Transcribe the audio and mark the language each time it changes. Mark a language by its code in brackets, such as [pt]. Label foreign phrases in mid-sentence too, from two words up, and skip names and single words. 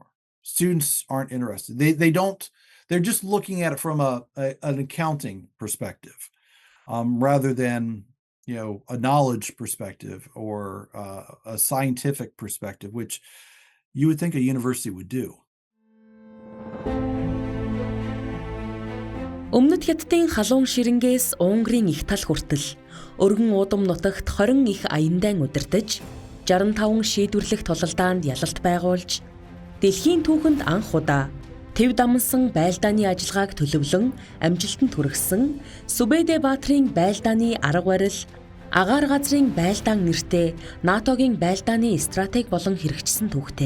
[en] Students aren't interested." They don't. They're just looking at it from an accounting perspective, rather than a knowledge perspective or a scientific perspective, which you would think a university would do. [mn] Өмнөд Хятадын халуун ширэнгээс Унгарын их тал хүртэл өргөн удам нутагт 20 их аяндан удирдаж 65 шийдвэрлэх тулалдаанд ялалт байгуулж Дэлхийн түүхэнд анх удаа тэв дамнсан байлдааны ажиллагааг төлөвлөн амжилтанд хүргэсэн Сүбэдэ Баатрын байлдааны арга барил Агаар газрын байлдаан нэртэй НАТОгийн байлдааны стратеги болон хэрэгжсэн түүхтэй.